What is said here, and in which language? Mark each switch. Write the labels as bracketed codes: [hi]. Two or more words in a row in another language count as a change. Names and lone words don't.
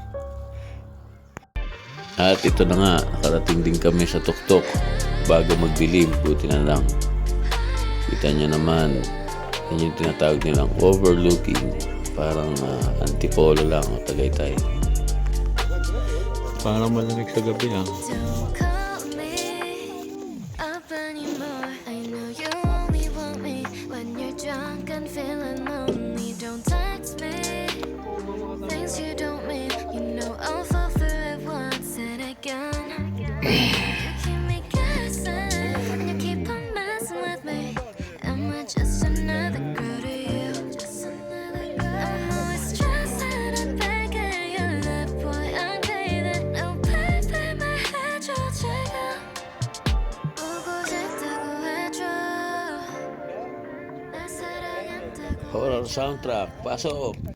[tl] At ito na nga, karating din kami sa tuktok bago magdilim. Buti na lang. Kita nyo naman, yun yung tinatawag nilang overlooking. Parang antipolo lang o Tagaytay. Parang malamig sa gabi ah. [en] Don't call me up anymore. I know you only want me when you're drunk and feeling lonely. Don't text me things you don't mean. You know I'll fall for it once and again. You keep me guessing and you keep on messing with me. Am I just another girl to you? Just another girl. I'm always stressing and begging you, that boy I'm craving. No paper, my head [ko] 좀 지금 보고 싶다고 해줘. 날 사랑한다고. [en] Horror soundtrack, [tl] pasok!